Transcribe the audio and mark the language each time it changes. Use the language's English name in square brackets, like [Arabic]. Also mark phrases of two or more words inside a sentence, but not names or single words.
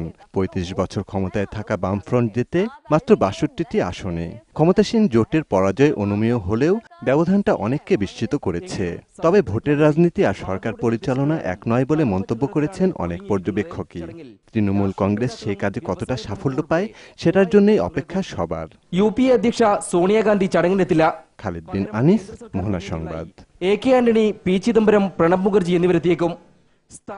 [Bangla] 35 বছর ক্ষমতায় থাকা বামফ্রন্ট জিতে মাত্র 62টি আসনে। ক্ষমতাসীন জোটের পরাজয় অনুমেয় হলেও ব্যবধানটা অনেককে বিস্মিত করেছে। তবে ভোটের রাজনীতি আর সরকার পরিচালনা এক নয় বলে মন্তব্য করেছেন অনেক পর্যবেক্ষকই। তৃণমূল কংগ্রেস সেই কাজে কতটা সাফল্য পায় সেটার জন্যই অপেক্ষা সবার। [Malayalam] യുപിഎ അധ്യക്ഷ സോണിയാഗാന്ധി ചടങ്ങിനെത്തില്ല. [Bangla] খালিদ বিন আনিস, মোহনা সংবাদ। [Malayalam] എ കെ ആന്റണി, പി ചിദംബരം, പ്രണബ് മുഖർജി എന്നിവരെത്തിയേക്കും.